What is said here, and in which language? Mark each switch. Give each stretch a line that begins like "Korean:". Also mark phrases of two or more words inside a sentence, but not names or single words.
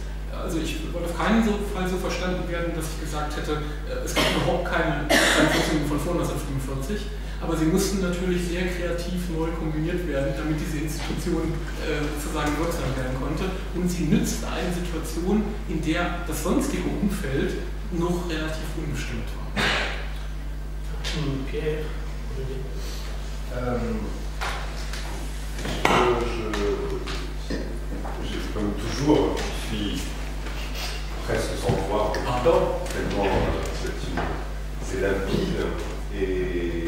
German: Also ich wollte auf keinen Fall so verstanden werden, dass ich gesagt hätte, es gab überhaupt keine Tradition von vor 1945, aber sie mussten natürlich sehr kreativ neu kombiniert werden, damit diese Institution sozusagen wirksam werden konnte. Und sie nützt eine Situation, in der das sonstige Umfeld noch relativ unbestimmt war. Pierre.
French: Comme toujours, je suis presque sans voir tellement c'est limpide et